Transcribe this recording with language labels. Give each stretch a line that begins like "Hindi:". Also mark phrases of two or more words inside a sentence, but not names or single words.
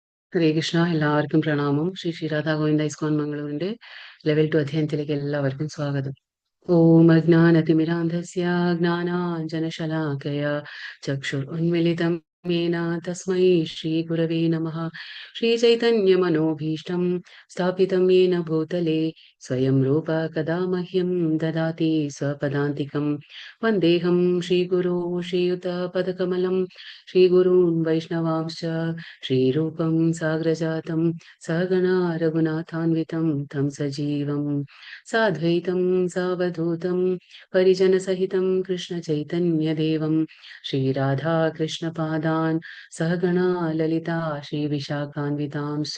Sanskrit: ഹരേ കൃഷ്ണ.
Malayalam: എല്ലാവർക്കും പ്രണാമം. ശ്രീ രാധാ ഗോവിന്ദ ഇസ്കോൺ മംഗളൂരിന്റെ ലെവൽ 2 അധ്യയനത്തിലേക്ക് എല്ലാവർക്കും സ്വാഗതം.
Sanskrit: ഓം അജ്ഞാനതിമിരാന്ധസ്യ ജ്ഞാനാഞ്ജനശലാകയ ചക്ഷുരുന്മിലിതം येन तस्मै श्रीगुरवे नमः. श्रीचैतन्यमनोभीष्टं स्थापितं येन भूतले स्वयं रूप कदा मह्यं ददाति स्वपदान्तिकं. वन्देऽहं श्रीगुरो श्रीयुतपदकमलं श्रीगुरून् वैष्णवांश्च श्रीरूपं साग्रजातं सहगणा रघुनाथान्वितं तं सजीवं साद्वैतं सावधूतं परिजनसहितं कृष्णचैतन्यदेवं श्रीराधा कृष्णपादान् सहगणा ललिता श्रीविशाखान्वितांश्च.